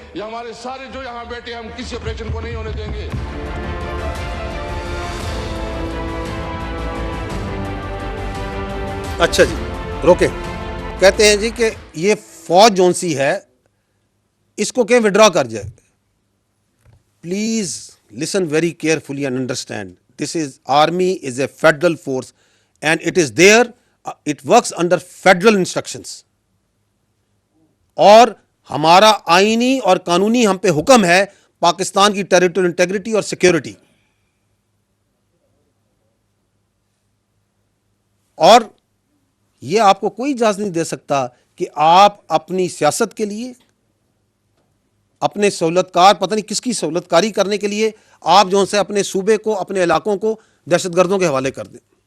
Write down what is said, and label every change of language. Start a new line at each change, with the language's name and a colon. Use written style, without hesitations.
Urdu: یہ ہمارے سارے جو یہاں بیٹھے ہم کسی آپریشن کو نہیں ہونے دیں گے. اچھا جی روکیں. کہتے ہیں جی کہ یہ فوج جون سی ہے اس کو کہیں وڈرا کر جائے.
English: Please listen very carefully and understand. This is army is a federal force and it is there, it works under federal instructions.
Urdu: اور ہمارا آئینی اور قانونی ہم پہ حکم ہے پاکستان کی ٹیریٹوریل انٹیگریٹی اور سیکیورٹی. اور یہ آپ کو کوئی اجازت نہیں دے سکتا کہ آپ اپنی سیاست کے لیے، اپنے سہولت کار، پتہ نہیں کس کی سہولت کاری کرنے کے لیے آپ جو سے اپنے صوبے کو، اپنے علاقوں کو دہشت گردوں کے حوالے کر دیں.